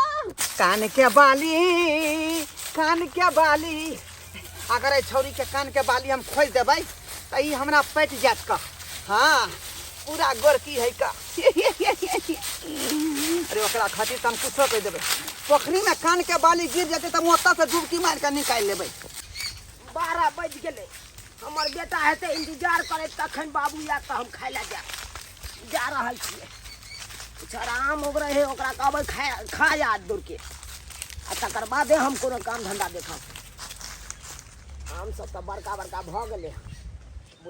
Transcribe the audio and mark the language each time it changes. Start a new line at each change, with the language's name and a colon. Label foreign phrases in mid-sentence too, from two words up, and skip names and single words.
Maithili: कान के बाली, कान के बाली। अगर ए छौरी के कान के बाली हम खोज देबै त ई हमरा पट जात का। हाँ पूरा गोरकी है का। अरे ओकरा खातिर हम कुछो कह देबै। पोखरी में कान के बाली गिर जाते त मोता से डुबकी मार के निकाल लेबै। 12 बज गेले, हमर बेटा हेते इंतजार करे तखन बाबू या के हम खाय ला जा रहल छियै। कुछ आराम हो रहे ओकरा कहबै खा जा दूर के, आ तकर बादे हम कोनो काम धंधा देखब। हम सब तो बड़का भ गेले बुझ।